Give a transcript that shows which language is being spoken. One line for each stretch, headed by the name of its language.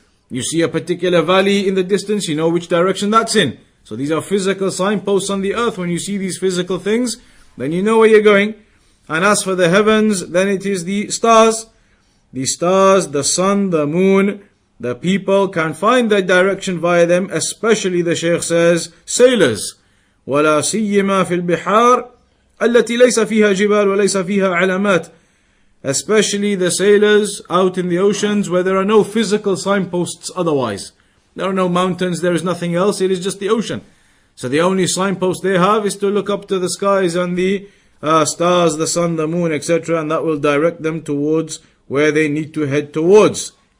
English: You see a particular valley in the distance, you know which direction that's in. So these are physical signposts on the earth. When you see these physical things, then you know where you're going. And as for the heavens, then it is the stars. The stars, the sun, the moon, the people can find their direction via them, especially the Shaykh says, sailors.
Arabic: وَلَا سِيِّمَا فِي الْبِحَارِ التي ليس فيها جبال وليس فيها علامات.
English: Especially the sailors out in the oceans where there are no physical signposts otherwise. There are no mountains, there is nothing else, it is just the ocean. So the only signpost they have is to look up to the skies and the stars, the sun, the moon, etc. and that will direct them towards where they need to head towards.